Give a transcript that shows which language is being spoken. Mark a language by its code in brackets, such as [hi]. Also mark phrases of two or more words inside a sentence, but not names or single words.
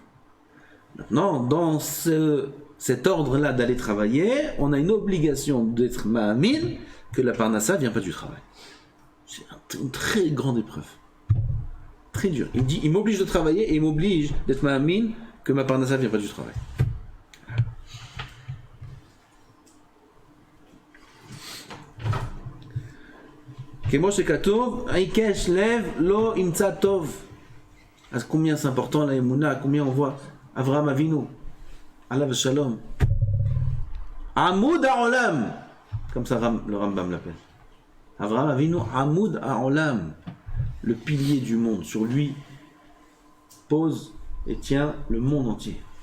[fr] Maintenant, dans cet ordre-là d'aller travailler, on a une obligation d'être Ma'amin que la Parnassa ne vient pas du travail. C'est une très grande épreuve. Très dur. Il me dit, il m'oblige de travailler et il m'oblige d'être Ma'amin que ma Parnassa ne vient pas du travail. [he] כמו שכתוב עקש לב לא ימצא טוב. [fr] À combien c'est important la Emouna, à combien on voit Avraham Avinu, [he] עליו שלום. עמוד העולם, [fr] comme ça le Rambam l'appelle. [he] אברהם אבינו עמוד העולם, [fr] le pilier du monde. Sur lui pose et tient le monde entier.